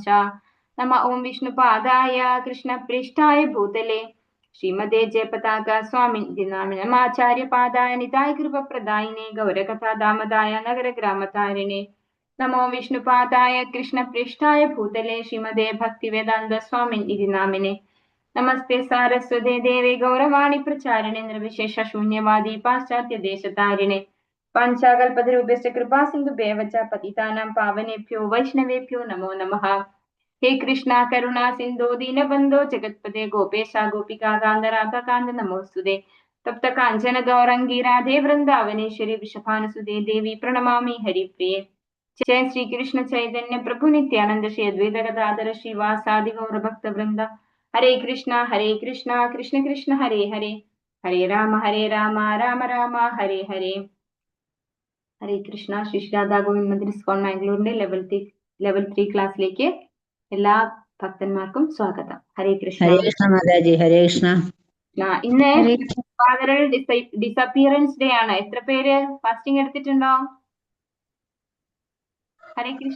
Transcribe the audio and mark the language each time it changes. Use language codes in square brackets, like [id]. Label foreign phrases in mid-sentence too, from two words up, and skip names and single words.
[sa] നമ ഓം വിഷ്ണുപാദായ കൃഷ്ണപ്രേഷ്ഠായ ഭൂതലേ ശ്രീമതേ ജയപതാക സ്വാമിനി നാമിനമാചാര്യപാദായ നിതായ കൃപപ്രദായിനെ ഗൗരകഥാദാമദായ നഗരഗ്രാമതാരിണേ. നമോ വിഷ്ണുപാദായ കൃഷ്ണപ്രേഷ്ഠായ ഭൂതലേ ശ്രീമതേ ഭക്തിവേദാന്ത സ്വാമിനി നാമിനെ. നമസ്തേ സാരസ്വതേ ദേവേ ഗൗരവാണി പ്രചാരിണേ നിർവിശേഷ ശൂന്യവാദി പാശ്ചാത്യ ദേശതാരിണേ. പാഞ്ചാകൽപതരൂപസ്യ കൃപാ സിന്ധുഭ്യവ ച പതിതാനാം പാവനേഭ്യോ വൈഷ്ണവേഭ്യോ നമോ നമഃ. हे कृष्णा करुणा सिंधु दीनबंधो जगत्पते गोपेशा गोपिका कांद राधा कांद नमोस्तुते. तप्त कांचन गौरंगी राधे वृंदावनेश्वरी वृषभानुसुते देवी प्रणमामि हरिप्रिये. जय श्री कृष्ण चैतन्य प्रभु नित्यानंद श्री अद्वैत गदाधर श्रीवासादि गौर भक्त वृंदा. हरे कृष्णा कृष्ण कृष्ण हरे हरे हरे राम राम राम हरे हरे. [ml] ഹരേ കൃഷ്ണ. ശ്രീ രാധാ ഗോവിന്ദ് മന്ദിർ ഇസ്കോൺ മാംഗ്ലൂരിന്റെ ലെവൽ 3 ക്ലാസ്സിലേക്ക് എല്ലാ ഭക്തന്മാർക്കും സ്വാഗതം. ഹരേ കൃഷ്ണ. ഹരേ കൃഷ്ണ മാതാജി. ഹരേ കൃഷ്ണ. ഇന്ന് [en] fatheral disappearance day [ml] ആണ്. എത്ര പേര് ഫാസ്റ്റിംഗ് എടുത്തിട്ടുണ്ടോ? ഹരേ കൃഷ്ണ.